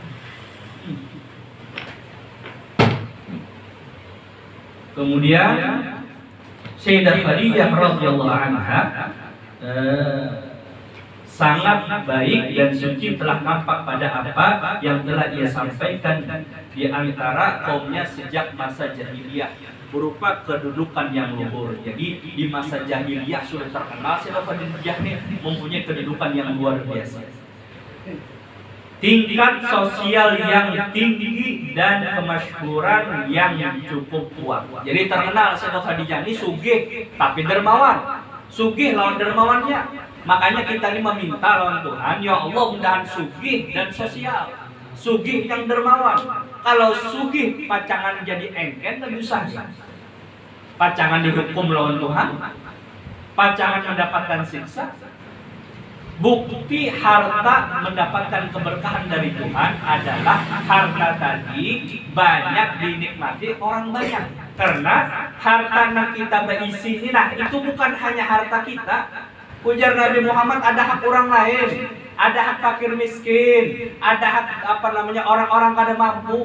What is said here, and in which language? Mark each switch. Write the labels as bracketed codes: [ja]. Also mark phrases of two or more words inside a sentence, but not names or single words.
[id] Kemudian Sayyidah Khadijah [ar] رضي الله عنها [id] sangat baik dan suci telah nampak pada apa yang telah ia sampaikan di antara kaumnya sejak masa jahiliyah berupa kedudukan yang luhur. Jadi di masa jahiliyah sudah terkenal Sayyidah Khadijah ini mempunyai kedudukan yang luar biasa. Tingkat sosial yang tinggi dan kemasyhuran yang cukup kuat. Jadi terkenal Sayyidah Khadijah ini sugih tapi dermawan. [bjn] Sugih lawan dermawannya. Makanya kita ini meminta lawan Tuhan, ya Allah mudahan sugih dan sosial, sugih yang dermawan. Kalau sugih pacangan jadi engken lebih susah. Pacangan dihukum lawan Tuhan, pacangan mendapatkan siksa. [id] Bukti harta mendapatkan keberkahan dari Tuhan adalah harta tadi banyak dinikmati orang banyak. Karena harta yang kita berisi ini, nah itu bukan hanya harta kita. Ujar Nabi Muhammad, ada hak orang lain, ada hak fakir miskin, ada hak orang-orang kada mampu.